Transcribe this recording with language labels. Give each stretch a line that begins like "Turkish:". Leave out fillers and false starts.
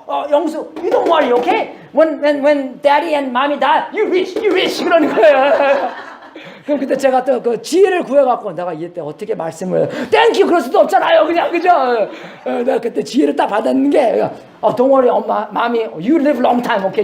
English: 영수, you don't worry, okay? When daddy and mommy die, you rich
Korean: 그러는 거예요. 그럼 그때 제가 또 그 지혜를 구해갖고 내가 이때 어떻게 말씀을 땡큐 그럴 수도 없잖아요, 그냥 그죠? 내가 그때 지혜를 딱 받았는 게
English: don't worry, 엄마, mommy, you live long time, okay?